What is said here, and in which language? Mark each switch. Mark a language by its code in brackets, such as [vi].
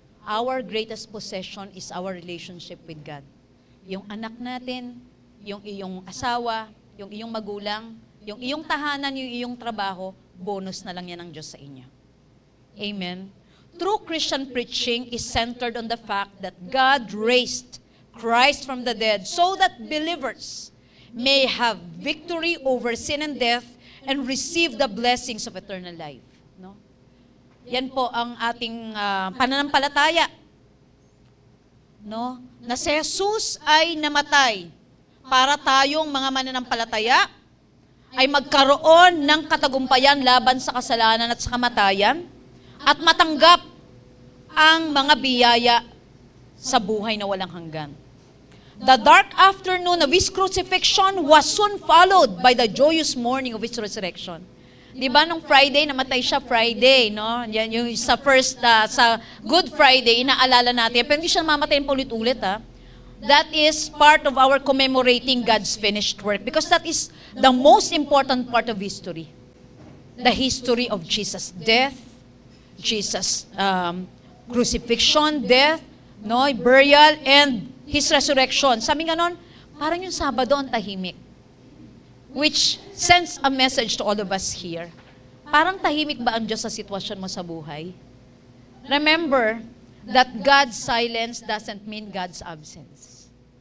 [en] Our greatest possession is our relationship with God. [tl] Yung anak natin, yung iyong asawa, yung iyong magulang, yung iyong tahanan, yung iyong trabaho, bonus na lang yan ng Diyos sa inyo. Amen. [en] True Christian preaching is centered on the fact that God raised Christ from the dead so that believers may have victory over sin and death and receive the blessings of eternal life. [tl] No? Yan po ang ating pananampalataya. No? Na si Jesus ay namatay para tayong mga mananampalataya ay magkaroon ng katagumpayan laban sa kasalanan at sa kamatayan at matanggap ang mga biyaya sa buhay na walang hanggan. [en] The dark afternoon of His crucifixion was soon followed by the joyous morning of His resurrection. [tl] Di ba nung Friday, namatay siya Friday, no? Yan yung sa Good Friday, inaalala natin. Pero hindi siya mamatayin pa ulit-ulit, [en] That is part of our commemorating God's finished work because that is the most important part of history. The history of Jesus' death, Jesus' crucifixion, death, no, burial, and His resurrection. [tl] Sabi nga nun, parang yung Sabado ang tahimik. [en] Which sends a message to all of us here. [tl] Parang tahimik ba ang Diyos sa sitwasyon mo sa buhay? [en] Remember that God's silence doesn't mean God's absence.